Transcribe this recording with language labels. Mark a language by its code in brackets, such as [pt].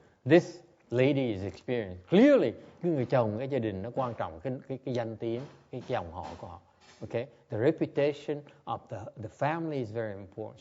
[en] This lady is experienced. [vi] Clearly, cái người chồng, cái gia đình nó quan trọng cái danh tiếng, cái dòng họ của họ. [en] Okay? The reputation of the family is very important.